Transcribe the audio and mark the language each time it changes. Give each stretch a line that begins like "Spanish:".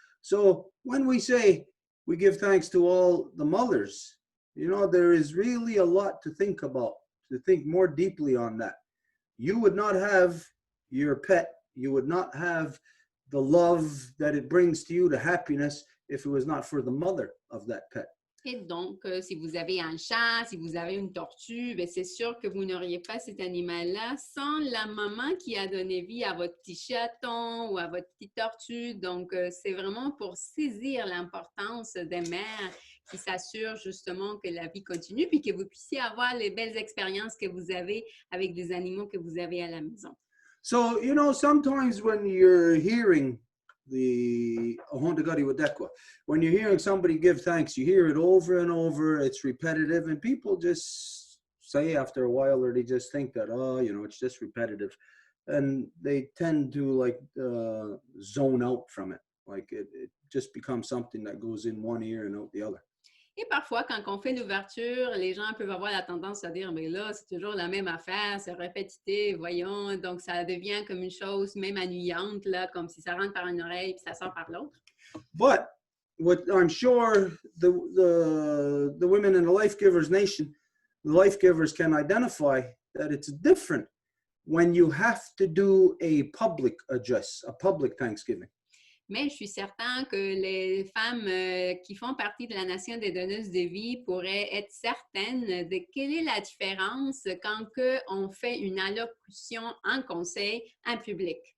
English: So when we say we give thanks to all the mothers, you know, there is really a lot to think about, to think more deeply on that. You would not have your pet, you would not have the love that it brings to you, the happiness, if it was not for the mother of that pet.
French: Et donc, si vous avez un chat, si vous avez une tortue, bien, c'est sûr que vous n'auriez pas cet animal-là sans la maman qui a donné vie à votre petit chaton ou à votre petite tortue. Donc, c'est vraiment pour saisir l'importance des mères qui s'assurent justement que la vie continue puis que vous puissiez avoir les belles expériences que vous avez avec des animaux que vous avez à la maison.
English: So, you know, sometimes when you're hearing the Honda Gadi Wadekwa, when you're hearing somebody give thanks, you hear it over and over, it's repetitive, and people just say after a while, or they just think that, oh, you know, it's just repetitive. And they tend to like zone out from it. Like it just becomes something that goes in one ear and out the other.
French: Et parfois, quand on fait l'ouverture, les gens peuvent avoir la tendance à dire, mais là, c'est toujours la même affaire, c'est répétitif, voyons. Donc, ça devient comme une chose même ennuyante, là, comme si ça rentre par une oreille puis ça sort par l'autre.
English: But what I'm sure the women in the Life Givers Nation, the Life Givers can identify that it's different when you have to do a public address, a public Thanksgiving.
French: Mais je suis certain que les femmes qui font partie de la nation des donneuses de vie pourraient être certaines de quelle est la différence quand on fait une allocution en conseil en public.